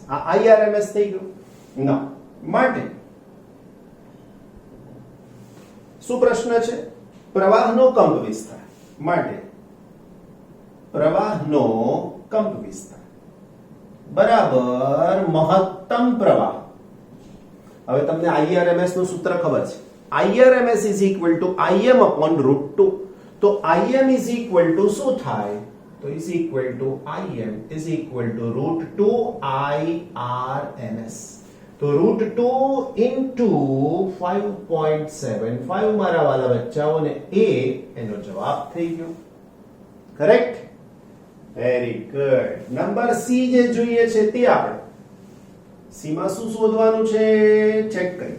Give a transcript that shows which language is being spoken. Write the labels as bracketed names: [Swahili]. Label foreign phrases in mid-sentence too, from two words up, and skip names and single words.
[Gujarati] આ IRMS થઈ ગયું ના. માટે શું પ્રશ્ન છે? પ્રવાહનો કંપ વિસ્તાર. માટે પ્રવાહનો કંપ વિસ્તાર બરાબર મહત્તમ પ્રવાહ. હવે તમને IRMS નું સૂત્ર ખબર છે. [English] IRMS is equal to Im upon √2. [Gujarati] તો [English] Im is equal to [Gujarati] શું થાય? તો [English] is equal to Im is equal to √2 IRMS. [Gujarati] તો √2 into 5.75 મારા વાલા બચ્ચાઓને એનો જવાબ થઈ ગયો. [English] Correct? Very good. [Gujarati] નંબર સી જે જોઈએ છે તે આપણે સી માં શું શોધવાનું છે ચેક કરીએ.